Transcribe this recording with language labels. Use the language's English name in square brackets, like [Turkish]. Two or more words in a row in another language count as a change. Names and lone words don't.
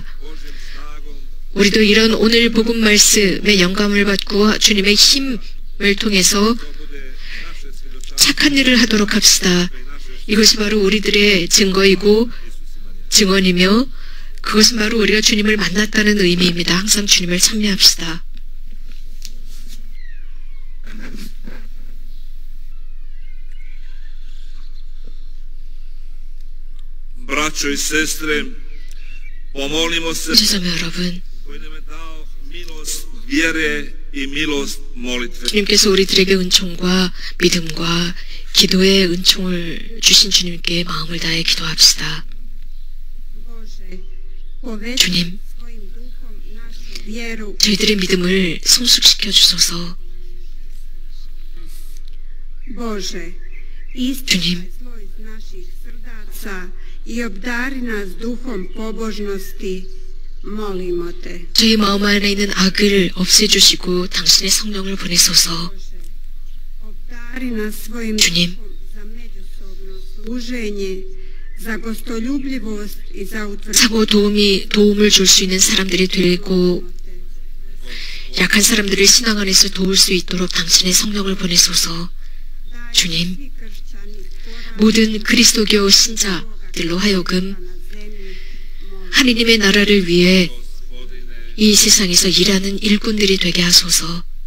[Korean] 우리도 이런 오늘 복음 말씀의 영감을 받고 주님의 힘을 통해서 착한 일을 하도록 합시다. 이것이 바로 우리들의 증거이고 증언이며 그것은 바로 우리가 주님을 만났다는 의미입니다. 항상 주님을 찬미합시다. [Croatian] Braćo i sestre, pomolimo se [Korean] 제자매 여러분, [Croatian] koji nam je dao milost vjere i milost molitve. [Korean] 주님께서 우리들에게 은총과 믿음과 기도의 은총을 주신 주님께 마음을 다해 기도합시다. 주님, 저희들의 믿음을 성숙시켜 주소서. 주님, [Croatian] i obdari nas duhom pobožnosti, molimo te. [Korean] 저희 마음 안에 있는 악을 없애주시고 당신의 성령을 보내소서. [Croatian] Obdari nas svojim [Korean] 주님, [Croatian] duhom za međusobno služenje, za gostoljubljivost i za utvrđivanje. [Korean] 상호 도움을 줄 수 있는 사람들이 되고 약한 사람들을 신앙 안에서 도울 수 있도록 당신의 성령을 보내소서. 주님, 모든 그리스도교 신자들로 하여금 하느님의 나라를 위해 이 세상에서 일하는 일꾼들이 되게 하소서.